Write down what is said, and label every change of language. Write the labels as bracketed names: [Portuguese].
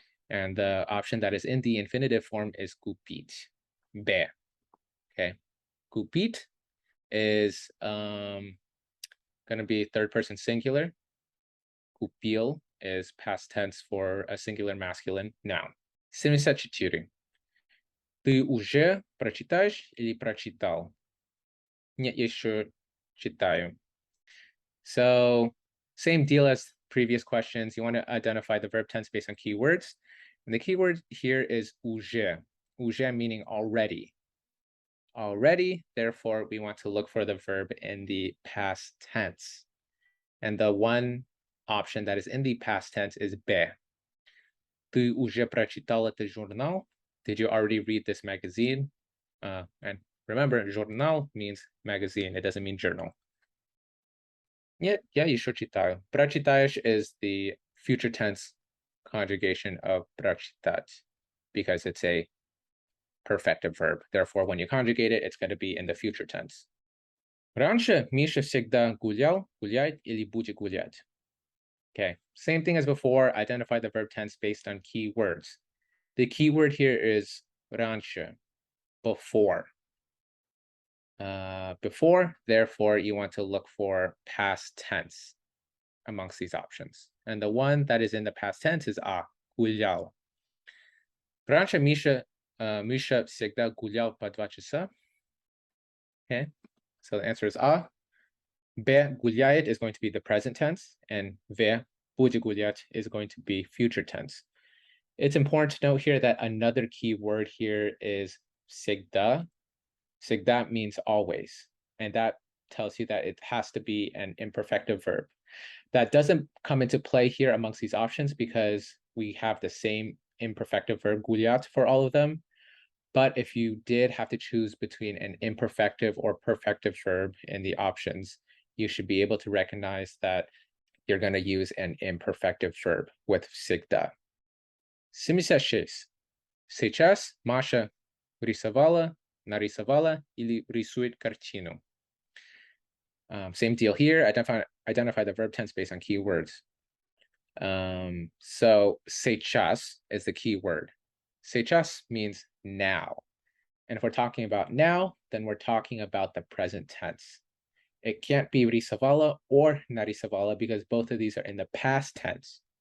[English] And the option that is in the infinitive form is купить. Be. Okay. Купить is going to be third person singular. Купил is past tense for a singular masculine noun. 74. [Russian] Ты уже прочитаешь или прочитал? Нет, еще читаю. [English] So same deal as previous questions. You want to identify the verb tense based on keywords. And the keyword here is уже. Уже meaning already. Already, therefore, we want to look for the verb in the past tense. And the one option that is in the past tense is be. [Russian] Ты уже прочитал этот журнал? [English] Did you already read this magazine? And remember, журнал means magazine. It doesn't mean journal. Yeah, [Russian] еще читаю. [English] Прочитаешь is the future tense conjugation of прочитать because it's a perfective verb. Therefore, when you conjugate it, it's going to be in the future tense. [Russian] Раньше Миша всегда гулял, гуляет или будет гулять. [English] Okay, same thing as before. Identify the verb tense based on keywords. The keyword here is раньше, before. Before, therefore, you want to look for past tense amongst these options. And the one that is in the past tense is гулял. [Russian] Раньше Миша всегда гулял по 2 часа. [English] Okay, so the answer is Б гуляет is going to be the present tense, and В [Russian] будет гулять [English] is going to be future tense. It's important to note here that another key word here is всегда. Всегда means always, and that tells you that it has to be an imperfective verb. That doesn't come into play here amongst these options because we have the same imperfective verb гулять for all of them. But if you did have to choose between an imperfective or perfective verb in the options, you should be able to recognize that you're going to use an imperfective verb with всегда. 76. [Russian] Сейчас Маша рисовала, нарисовала или рисует картину. [English] Same deal here. Identify the verb tense based on keywords. So сейчас is the key word. Сейчас means now. And if we're talking about now, then we're talking about the present tense. It can't be рисовала or нарисовала because both of these are in the past tense.